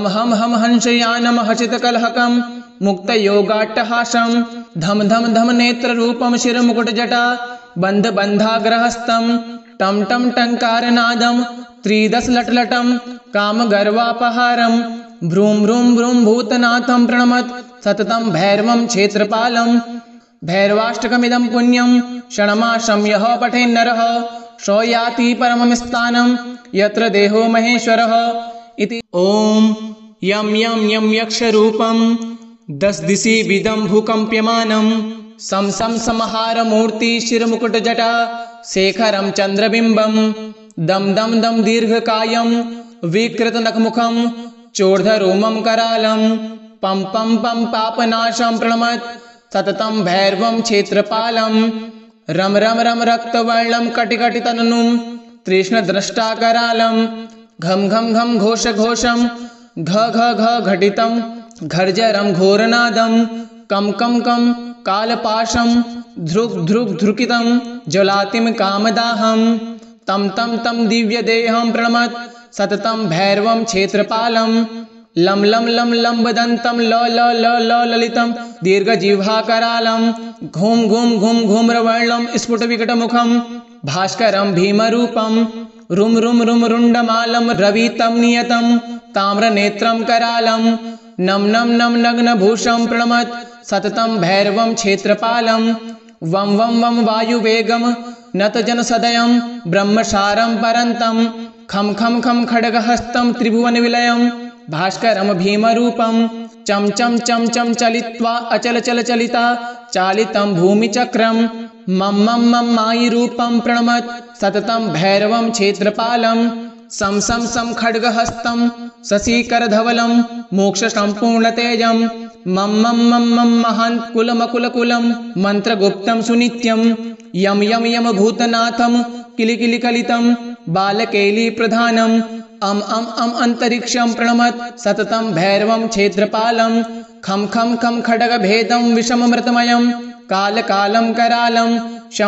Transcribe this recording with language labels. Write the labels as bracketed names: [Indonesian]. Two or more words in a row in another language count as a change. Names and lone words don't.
[Sanskrit] हम हम हंसयानं हसितकलहकं मुक्तयोगाट्टहासं धम धम धम नेत्ररूपं शिरमुकुटजटा बन्धबन्धाग्रहस्तं टं टं टङ्कारनादं त्रिदशलटलटं कामगर्वापहारं भ्रूं भ्रूं भ्रूं भूतनाथं प्रणमत् सततं भैरवं क्षेत्रपालं भैरवाष्टकमिदं पुण्यं षण्मासं यः पठेन्नरः स याति परमं स्थानं यत्र देहो महेश्वरः इति। ॐ यं यं यं यक्षरूपं दशदिशि विदं भूकम्प्यमानं सं सं संहारमूर्तिशिरमुकुटजटा शेखरं चन्द्रबिम्बं दं दं दं दीर्घकायं विकृतनखमुखं चोर्धरोमं करालं पं पं पं पापनाशं प्रणमत् सततं भैरवं क्षेत्रपालं रम रम रम रक्तवर्णं कटिकटितननुं तृष्णद्रष्टाकरालं घं घं घं घोषघोषं घ घ घ घटितं घर्जरं घोरनादं कं कं कं कालपाशं ध्रुक् ध्रुक् ध्रुकितं ज्वलातिं कामदाहं तं तं तं दिव्यदेहं प्रणमत् सततं भैरवं क्षेत्रपालं लं लं लं लम्बदन्तं ल ल ल ल ललितं दीर्घजिह्वाकरालं घूं घूं घूं घूम्रवर्णं स्फुटविकटमुखं भास्करं भीमरूपं रुं रुं रुं रुण्डमालं रवितं नियतं ताम्रनेत्रं करालं नं नं नं नग्नभूषं प्रणमत् सततं भैरवं क्षेत्रपालं वं वं वं वायुवेगं नतजनसदयं ब्रह्मसारं परन्तं खं खं खं खड्गहस्तं त्रिभुवनविलयं भास्करं भीमरूपं चं चं चं चं चलित्वा अचलचलचलिता चालितं भूमिचक्रं मं मं मं मायिरूपं प्रणमत् सततं भैरवं क्षेत्रपालं सं सं सं खड्गहस्तं शशिकरधवलं मोक्षसम्पूर्णतेजं मं मं मं मं महान्कुलमकुलकुलं मन्त्रगुप्तं सुनित्यं यं यं यं भूतनाथं किलिकिलिकलितं बालकेलीप्रधानम् अं अन्तरिक्षं प्रणमत् सततं भैरवं क्षेत्रपालं खं खं खं खड्गभेदं विषममृतमयं कालकालं करालं शं